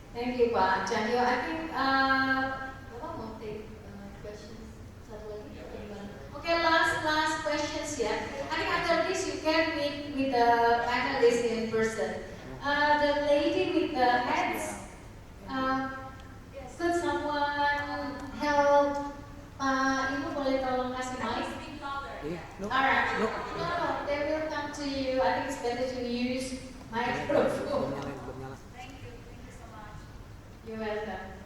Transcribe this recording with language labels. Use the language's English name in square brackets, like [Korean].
[English] Thank you, Pak Cahyo. I think, [Indonesian] Bapak mau [English] take questions? [Indonesian] Satu lagi? [English] Okay, last questions, yeah. I think after this you can meet with the panelists in person. The lady with the hands, could someone help? [Indonesian] Ibu boleh tolong kasih mic? [English] Alright, no, they will come to you. I think it's better to use microphone. Thank you so much. You're welcome.